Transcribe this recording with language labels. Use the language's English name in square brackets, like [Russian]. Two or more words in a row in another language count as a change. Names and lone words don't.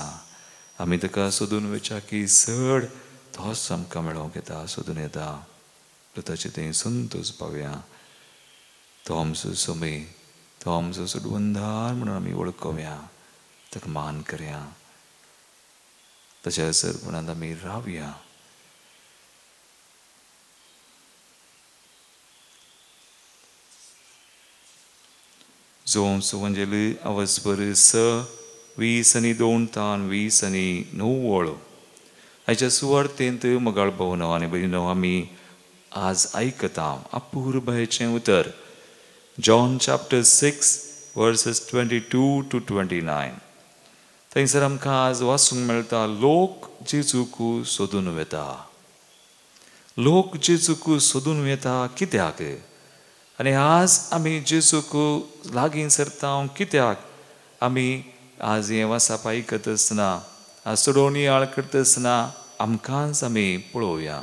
[Konkani] आमी ताका सोदून वचा की चड तोच आमकां मेळोंक येता, सोदून येता. ताचे थंय संतोश पावया. तो आमचो सोमी, तो आमचो सुडवंदार म्हणून आमी वळखुया, ताका मान करया, ताच्या हजरपणांत आमी रावया. [Portuguese] João Evangelho aos versos 20:2-20:9. [Konkani] हाच्या सुवार्थेंत मगाळ भोवनो आनी भयणो आमी आज आयकता अपूर्वचें उतर. [English] John chapter 6 verses 22-29. [Konkani] थंयसर आमकां आज वाचूंक मेळटा, लोक जेजूक सोदून वेता. लोक जेजूक सोदून वेता कित्याक? आनी आज आमी जेजूक लागीं सरता कित्याक? आमी आज हें वाचप आयकत आसतना, आज सोडवणी आळ करता आसतना आमकांच आमी पळोवया.